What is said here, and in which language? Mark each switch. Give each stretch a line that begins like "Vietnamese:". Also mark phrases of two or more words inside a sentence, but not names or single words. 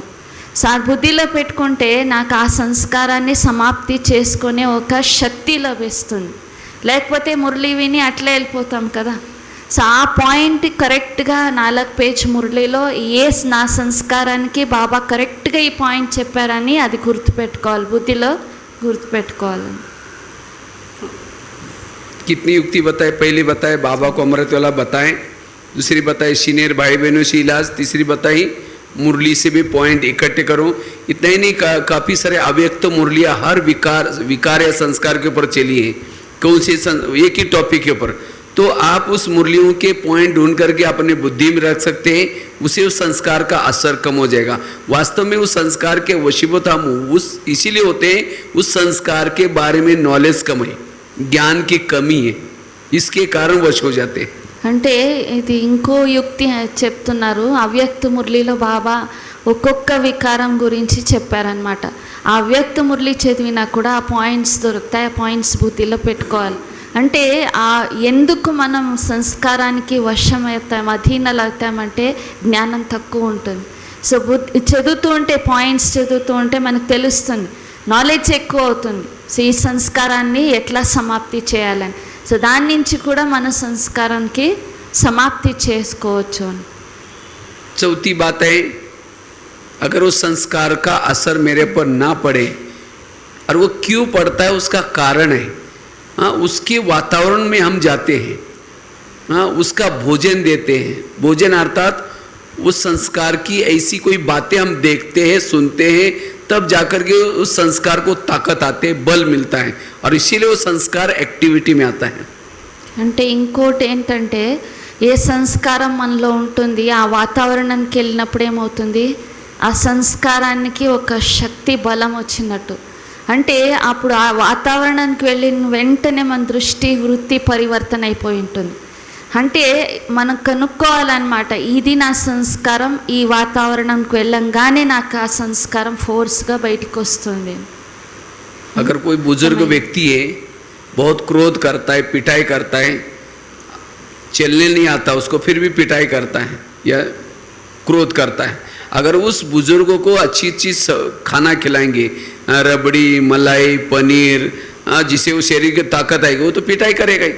Telugu: సో ఆ బుద్ధిలో పెట్టుకుంటే నాకు ఆ సంస్కారాన్ని సమాప్తి చేసుకునే ఒక శక్తి లభిస్తుంది. లేకపోతే మురళి విని అట్లే వెళ్ళిపోతాం కదా. సో ఆ పాయింట్ కరెక్ట్గా 4 పేజ్ మురళిలో ఏ నా సంస్కారానికి బాబా కరెక్ట్గా ఈ పాయింట్ చెప్పారని అది గుర్తుపెట్టుకోవాలి, బుద్ధిలో గుర్తుపెట్టుకోవాలి.
Hindi: कितनी युक्ति बताए, पहली बताए बाबा को अमृत वाला बताएं, दूसरी बताई सीनियर भाई बहनों से इलाज, तीसरी बताई मुरली से भी पॉइंट इकट्ठे करो। इतना ही नहीं, काफ़ी सारे अव्यक्त मुरलियाँ हर विकार या संस्कार के ऊपर चली हैं, कौन से एक ही टॉपिक के ऊपर। तो आप उस मुरलियों के पॉइंट ढूंढ करके अपने बुद्धि में रख सकते हैं, उसे उस संस्कार का असर कम हो जाएगा। वास्तव में उस संस्कार के वशीभूत हम उस इसीलिए होते हैं, उस संस्कार के बारे में नॉलेज कम है, ज्ञान की कमी है, इसके कारण वश हो जाते हैं।
Telugu: అంటే ఇది ఇంకో యుక్తి చెప్తున్నారు. అవ్యక్త మురళిలో బాబా ఒక్కొక్క వికారం గురించి చెప్పారనమాట. ఆ అవ్యక్త మురళి చదివినా కూడా ఆ పాయింట్స్ దొరుకుతాయి. ఆ పాయింట్స్ బుద్ధిలో పెట్టుకోవాలి. అంటే ఆ ఎందుకు మనం సంస్కారానికి వశమవుతాం, అధీనలు అవుతామంటే జ్ఞానం తక్కువ ఉంటుంది. సో చదువుతూ ఉంటే, పాయింట్స్ చదువుతూ ఉంటే మనకు తెలుస్తుంది, నాలెడ్జ్ ఎక్కువ అవుతుంది. సో ఈ సంస్కారాన్ని ఎట్లా సమాప్తి చేయాలని, సో దాని నుంచి కూడా మన సంస్కారానికి समाप्ति చేసుకోవచ్చు అని.
Hindi: चौथी बात है, अगर उस संस्कार का असर मेरे पर ना पड़े और वो क्यों पड़ता है उसका कारण है, हाँ उसके वातावरण में हम जाते हैं, हाँ उसका भोजन देते हैं. भोजन अर्थात उस संस्कार की ऐसी कोई बातें हम देखते हैं, सुनते हैं, तब जाकर के उस संस्कार को ताकत आते है, बल मिलता है और इसीलिए वो संस्कार एक्टिविटी में आता है.
Telugu: అంటే ఇంకోటి ఏంటంటే, ఏ సంస్కారం మనలో ఉంటుంది ఆ వాతావరణానికి వెళ్ళినప్పుడు ఏమవుతుంది, ఆ సంస్కారానికి ఒక శక్తి బలం వచ్చినట్టు. అంటే అప్పుడు ఆ వాతావరణానికి వెళ్ళిన వెంటనే మన దృష్టి వృత్తి పరివర్తన అయిపోయి ఉంటుంది. అంటే మనం కనుక్కోవాలన్నమాట, ఇది నా సంస్కారం, ఈ వాతావరణంకి వెళ్ళంగానే నాకు ఆ సంస్కారం ఫోర్స్గా బయటకు వస్తుంది.
Hindi: अगर कोई बुजुर्ग व्यक्ति है, बहुत क्रोध करता है, पिटाई करता है, चलने नहीं आता उसको फिर भी पिटाई करता है या क्रोध करता है, अगर उस बुजुर्गों को अच्छी अच्छी खाना खिलाएंगे, रबड़ी, मलाई, पनीर, जिससे वो शरीर की ताकत आएगी, वो तो पिटाई करेगा ही.